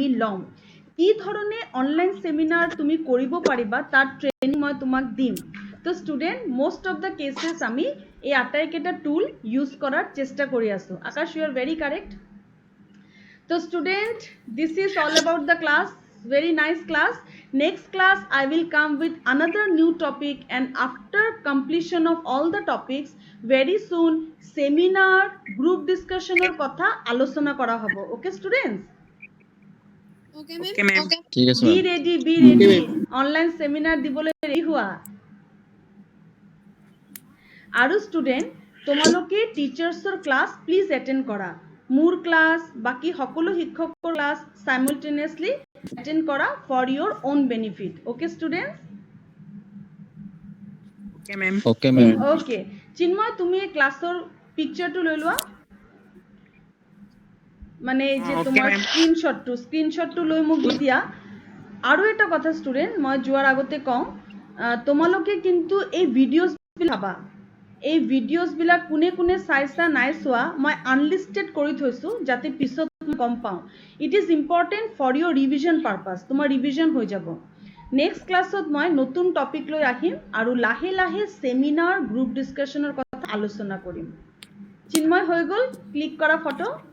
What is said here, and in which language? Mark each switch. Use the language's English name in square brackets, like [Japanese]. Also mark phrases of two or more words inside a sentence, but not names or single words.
[Assamese] ল'ম কি ধৰণে [English] online seminar [Assamese] তুমি কৰিব পাৰিবা তাৰ ট্ৰেইনিং মই তোমাক দিম [English] to student most of the cases [Assamese] আমি এই আটাইকেইটা [English] tool use [Assamese] কৰাৰ চেষ্টা কৰি আছোঁ [English] আকাশ you are very correct to student this is all about the class very nice class next class I will come with another new topic and after completion of all the topics very soon seminar group discussion or [Assamese] কথা আলোচনা কৰা হ'ব [English] okay students Okay, ma'am. Okay, ma'am. [Assamese] ঠিক আছে [English] be ma'am. ready online seminar dibole ready [Assamese] হোৱা আৰু [English] student tomaloke teachers or class please attend [Assamese] কৰা মোৰ ক্লাস বাকি সকলো শিক্ষকৰ ক্লাস [English] simultaneously attend kora for your own benefit okay students Okay, ma'am. Okay ma'am. [Assamese] okay চিন্ময় তুমি এই ক্লাসৰ পিকচাৰটো লৈ লোৱা মানে যে [English] Okay, [Assamese] তোমাৰ [English] ma'am. [Assamese] স্ক্ৰিনশ্বটটো লৈ মোক দি দিয়া আৰু এটা কথা ষ্টুডেণ্ট মই যোৱাৰ আগতে কওঁ তোমালোকে কিন্তু এই ভিডিঅ'জ চাবা এই ভিডিঅ'জ বিলাক কোনে কোনে চাইছা নাই চোৱা মই আনলিষ্টেড কৰি থৈছো যাতে পিছত গম পাওঁ [English] it is important for your revision purpose [Assamese] তোমাৰ ৰিভিজন হৈ যাব [English] next class [Assamese] মই নতুন টপিক লৈ আহিম আৰু লাহে লাহে [English] seminar group discussion [Assamese] কথা আলোচনা কৰিম চিন্ময় হৈ গ'ল ক্লিক কৰা ফটো